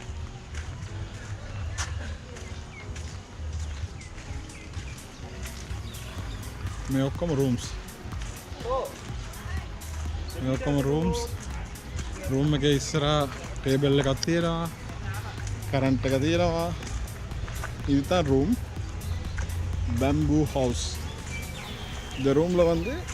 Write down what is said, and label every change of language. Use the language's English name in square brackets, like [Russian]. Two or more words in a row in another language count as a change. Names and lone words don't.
[Sinhala] මේ ඔක්කොම රූම්ස් මේ ඔක්කොම රූම්ස් රූම් එකේ ඉස්සරහා ටේබල් එකක් තියෙනවා කරන්ට් එක තියෙනවා [Tamil] இது தான் ரூம் பேம்பூ ஹவுஸ் இந்த ரூமில் வந்து